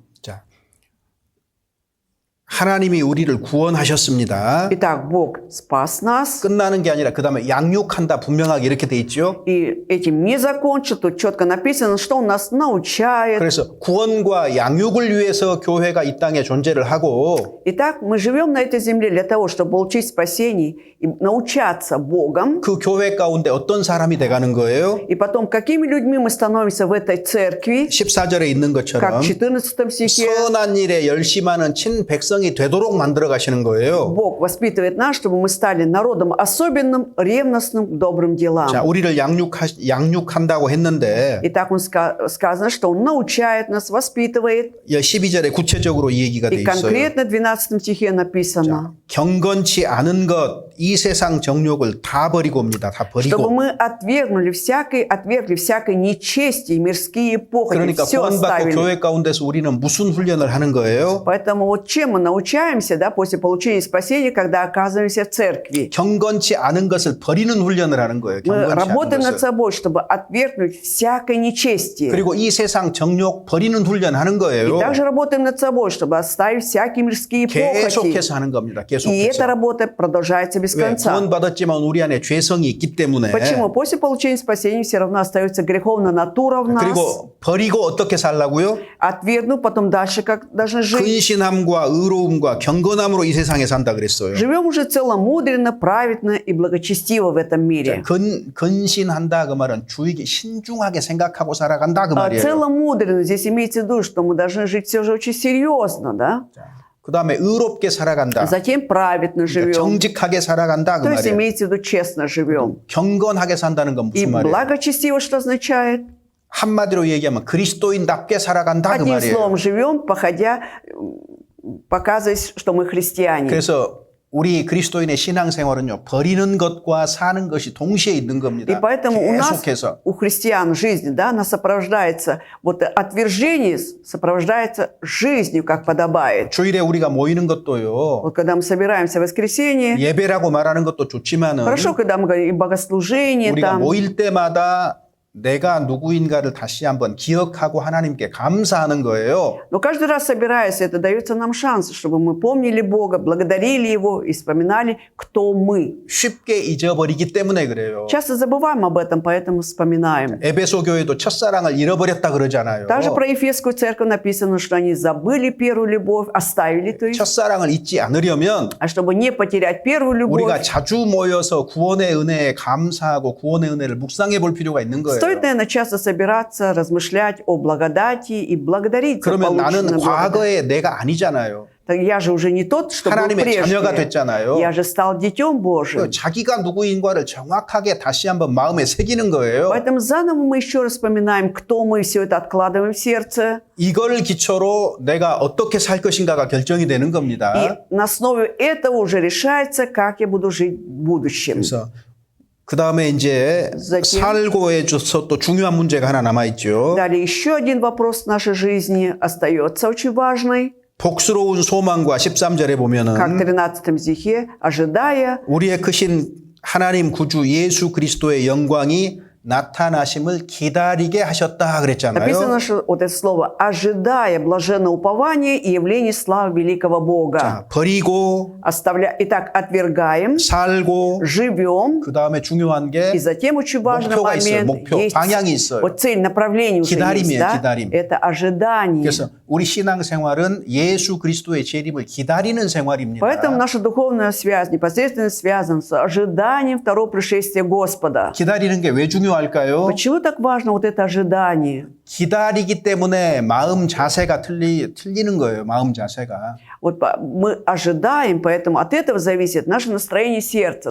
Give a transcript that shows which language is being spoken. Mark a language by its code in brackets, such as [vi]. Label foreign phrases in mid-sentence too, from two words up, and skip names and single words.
[ko] 자, 하나님이 우리를 구원하셨습니다. [ru] Итак, Бог спас нас, [ko] 끝나는 게 아니라 그 다음에 양육한다 분명하게 이렇게 돼 있죠. [ru] и этим не закончил. Тут четко написано, что Он нас научает. [ko] 그래서 구원과 양육을 위해서 교회가 이 땅에 존재를 하고 [ru] Итак, мы живем на этой земле для того, чтобы получить спасение и научаться Богом. [ko] 그 교회 가운데 어떤 사람이 돼가는 거예요? [ru] И потом, какими людьми мы становимся в этой церкви, [ko] 14절에 있는 [ru] как [ko] 것처럼 [ru] в 14 стихе. [ko] 선한 일에 열심하는 친백성이 되도록 만들어 가시는 거예요. [ru] Бог воспитывает нас, чтобы мы стали народом особенным, ревностным к добрым делам. [ko] 자, 우리를 양육한다고 했는데 [ru] Итак, сказано, что Он научает нас, воспитывает. [ko] 12절에 구체적으로 이 얘기가 돼 [ru] И [ko] 있어요. [ru] конкретно в 12 стихе написано, [ko] 경건치 않은 것, 이 세상 정욕을 다 버리고 옵니다. 다 [ru] чтобы [ko] 버리고. [ru] мы отвергли всякое нечестие, мирские похоти, [ko] 그러니까 [ru] все [ko] 구원받고 [ru] оставили. [ko] 교회 가운데서 우리는 무슨 훈련을 하는 거예요? [ru] Поэтому вот чем мы научаемся, да, после получения спасения, когда оказываемся в церкви? [ko] 경건치 않은 것을 버리는 훈련을 하는 거예요. [ru] Мы [ko] 경건치 [ru] работаем [ko] 않은 [ru] над [ko] 것을. [ru] собой, чтобы отвергнуть всякое нечестие. [ko] 그리고 이 세상 정욕 버리는 훈련 하는 [ru] И [ko] 거예요. [ru] также работаем над собой, чтобы оставить всякие мирские похоти. [ko] 계속해서 하는 겁니다. [ru] И И эта [ko] 계속해서. [ru] работа продолжается без [ko] 왜? [ru] конца. [ko] 구원받았지만 우리 안에 죄성이 있기 때문에. [ru] Почему? После получения спасения все равно остается греховная натура в нас. [ko] 그리고 버리고 어떻게 살라고요? [ru] Отвергнув, потом дальше как должны жить. [ko] 근신함과 의로움과 경건함으로 이 세상에 산다 그랬어요. [ru] Живем уже целомудренно, праведно и благочестиво в этом мире. [ko] 근신한다 그 말은 주의기 신중하게 생각하고 살아간다 그 말이에요. [ru] Целомудренно здесь имеется в виду, что мы должны жить все же очень серьезно, да? [ko] 그 다음에 의롭게 살아간다. [ru] Затем праведно живем. [ko] 정직하게 살아간다 그 [ru] То есть [ko] 말이에요. [ru] имеется в виду честно живем. [ko] 경건하게 산다는 건 [ru] И [ko] 무슨 말이에요? [ru] благочестиво что означает? [ko] 한마디로 얘기하면 그리스도인답게 살아간다 그 [ru] Одним [ko] 말이에요. [ru] словом, живем, походя, показывая, что мы христиане. [ko] 그래서 우리 그리스도인의 신앙생활은요, 버리는 것과 사는 것이 동시에 있는 [ru] И [ko] 겁니다. [ru] поэтому у нас, [ko] 계속해서. [ru] у христиан жизнь, да, она сопровождается, вот отвержение сопровождается жизнью, как подобает. [ko] 주일에 우리가 모이는 것도요, [ru] Вот когда мы собираемся в воскресенье, [ko] 예배라고 말하는 것도 좋지만은 [ru] хорошо, когда мы говорим и богослужение [ko] 우리가 [ru] там, [ko] 모일 때마다 내가 누구인가를 다시 한번 기억하고 하나님께 감사하는 거예요. [ru] но каждый раз собираясь, это дается нам шанс, чтобы мы помнили Бога, благодарили Его и вспоминали, кто мы. [ko] 쉽게 잊어버리기 때문에 그래요. [ru] Часто забываем об этом, поэтому вспоминаем. [ko] 에베소 교회도 첫사랑을 잃어버렸다 그러잖아요. [ru] Также про Ефесскую церковь написано, что они забыли первую любовь, оставили, то есть, [ko] 첫사랑을 잊지 않으려면 [ru] а чтобы не потерять первую [ko] 우리가 [ru] любовь, [ko] 자주 모여서 구원의 은혜에 감사하고 구원의 은혜를 묵상해 볼 필요가 있는 거예요. [ru] стоит, наверное, часто собираться, размышлять о благодати и благодарить за [ko] 그러면 나는 [ru] полученную благодать. [ko] 과거의 내가 아니잖아요. [ru] Так я же уже не тот, что был [ko] 하나님의 자녀가 [ru] прежде. [ko] 됐잖아요. [ru] Я же стал детем Божьим. [ko] 자기가 누구인가를 정확하게 다시 한번 마음에 새기는 거예요. [ru] Поэтому заново мы еще раз вспоминаем, кто мы, все это откладываем в сердце. [ko] 이걸 기초로 내가 어떻게 살 것인가가 결정이 되는 겁니다. [ru] И на основе этого уже решается, как я буду жить в будущем. [ko] 그래서 그 다음에 이제 [ru] Затем- [ko] 살고에 줘서 또 중요한 문제가 하나 남아 있죠. [ru] Далее еще один вопрос в нашей жизни остается очень важный. [ko] 복스러운 소망과 13절에 [ru] Как в [ko] 보면은 [ru] 13 стихе, ожидая [ko] 우리의 크신 하나님 구주 예수 그리스도의 영광이 나타나심을 기다리게 하셨다 그랬잖아요. [ru] написано, что вот это слово «ожидая блаженное упование и явление славы великого Бога». [ko] 자, 버리고 [ru] Итак, отвергаем, [ko] 살고 [ru] живем, [ko] 그 다음에 중요한 게 [ru] и затем очень важный [ko] 목표가 있어요. [ru] момент, [ko] 목표, [ru] есть [ko] 방향이 있어요. [ru] вот цель, направление уже есть, [ko] 기다림이에요, [ru] да? [ko] 기다림. [ru] Это ожидание. [ko] 그래서 우리 신앙생활은 예수 그리스도의 재림을 기다리는 생활입니다. [ru] Поэтому наша духовная связь непосредственно связана с ожиданием второго пришествия Господа. [ko] 기다리는 게 왜 중요할까요? [ru] Почему так важно вот это ожидание? [ko] 기다리기 때문에 마음 자세가 틀리는 거예요. 마음 자세가. [ru] Вот мы ожидаем, поэтому от этого зависит наше настроение сердца.